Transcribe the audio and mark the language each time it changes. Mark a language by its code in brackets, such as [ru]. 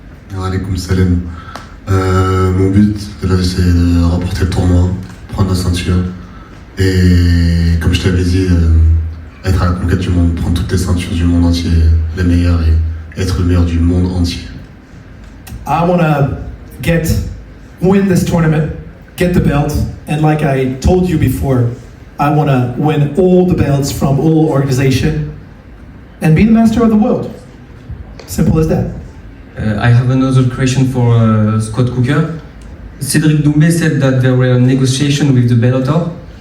[ar] Alaikum salam. [fr] Mon but, là, c'est de remporter le tournoi, prendre la ceinture et, comme je t'avais dit, être à la conquête du monde, prendre toutes les ceintures du monde entier, les meilleures, et être le meilleur du monde entier. [en] I want to win this tournament, get the belt, and like I told you before, I want to win all the belts from all organization and be the master of the world. Simple as that. I have another question for Scott Cooker. Cedric Doumbé said that there were negotiations with the Bellator.